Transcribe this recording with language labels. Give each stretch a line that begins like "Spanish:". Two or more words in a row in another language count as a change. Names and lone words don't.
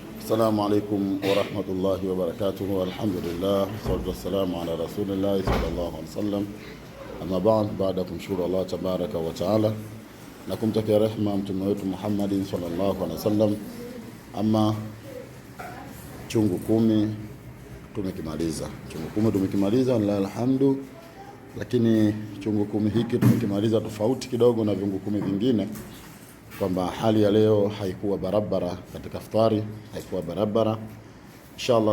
Arabic: السلام عليكم ورحمة الله وبركاته الحمد لله الصلاة والسلام على رسول الله صلى الله عليه وسلم.
Swahili: Amma baada kumshukuru Allah
Arabic: تبارك وتعالى
Swahili: na kumtakia rehema mtume wetu Muhammadin
Arabic: صلى الله عليه وسلم.
Swahili: Ama chungu 10 tumekimaliza
Arabic: لله الحمد,
Swahili: lakini chungu 10 hiki tumekimaliza tofauti kidogo na viungu 10 vingine, kwamba hali ya leo haikuwa barabara katika iftari, haikuwa barabara inshallah.